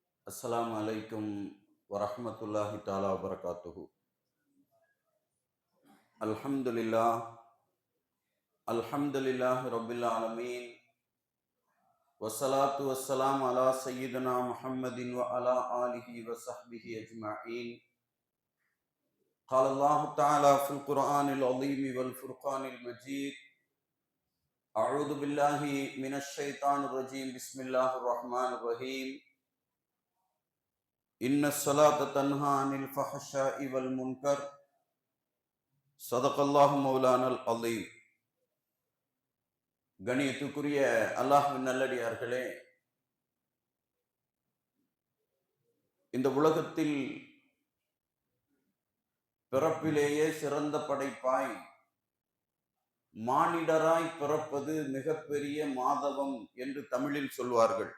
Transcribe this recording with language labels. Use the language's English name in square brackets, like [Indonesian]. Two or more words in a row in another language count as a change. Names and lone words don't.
[Arabic] السلام عليكم ورحمة الله تعالى وبركاته. الحمد لله الحمد لله رب العالمين والصلاة والسلام على سيدنا محمد وعلى آله وصحبه أجمعين. قال الله تعالى في القرآن العظيم والفرقان المجيد. أعوذ بالله من الشيطان الرجيم. بسم الله الرحمن الرحيم. إن الصلاة تنهى عن الفحشاء والمنكر. صدق الله مولانا العظيم. [Tamil] கணியத்துக்குரிய அல்லாஹ்வின் நல்லடியார்களே, இந்த உலகத்தில் பிறப்பிலேயே சிறந்த படைப்பாய் மானிடராய் பிறப்பது மிகப்பெரிய மாதவம் என்று தமிழில் சொல்வார்கள்.